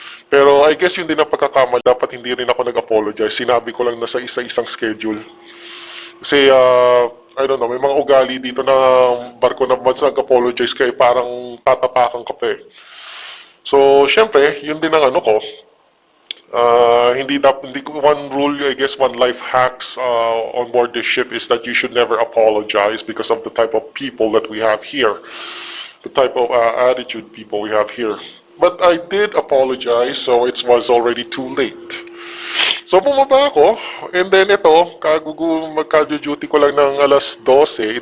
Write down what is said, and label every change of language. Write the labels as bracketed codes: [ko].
[tl] Pero [en] I guess [tl] yun din ang pagkakamali. Dapat hindi rin ako nag-apologize. Sinabi ko lang na sa isa-isang schedule. Kasi, [en] I don't know, [tl] may mga ugali dito na barko na once nag-apologize kayo, parang tatapakan ka pa eh. So, syempre, yun din ang ko. Hindi ko, [en] one rule, I guess, one life hacks on board the ship is that you should never apologize because of the type of people that we have here. The type of attitude people we have here. But I did apologize, so it was already too late. [tl] So bumaba ako, [en] and then [tl] ito, magka-duty ko lang ng alas 12.